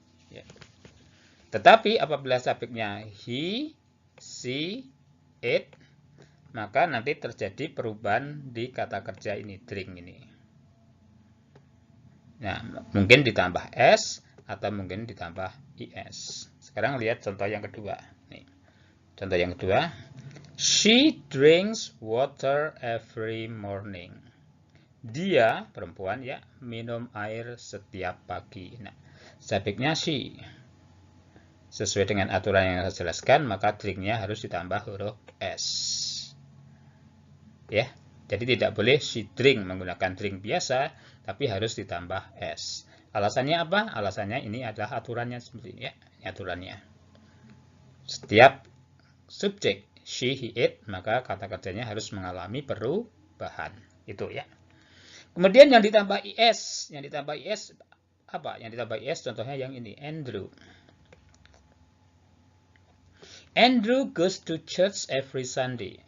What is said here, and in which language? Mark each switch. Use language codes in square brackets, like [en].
[id] Ya. Tetapi apabila subjeknya he, she, it, maka nanti terjadi perubahan di kata kerja ini, drink ini. Nah, mungkin ditambah s atau mungkin ditambah is. Sekarang lihat contoh yang kedua. Nih. Contoh yang kedua. [en] She drinks water every morning. [id] Dia, perempuan ya, minum air setiap pagi. Nah, subjeknya she. Sesuai dengan aturan yang saya jelaskan, maka drinknya harus ditambah huruf s. Ya, jadi tidak boleh [en] she drink [id] menggunakan drink biasa, tapi harus ditambah s. Alasannya apa? Alasannya ini adalah aturannya seperti ini ya, aturannya. Setiap subjek she, he, it, maka kata kerjanya harus mengalami perubahan. Itu ya. Kemudian yang ditambah is, apa? Yang ditambah is contohnya yang ini, Andrew. [en] Andrew goes to church every Sunday.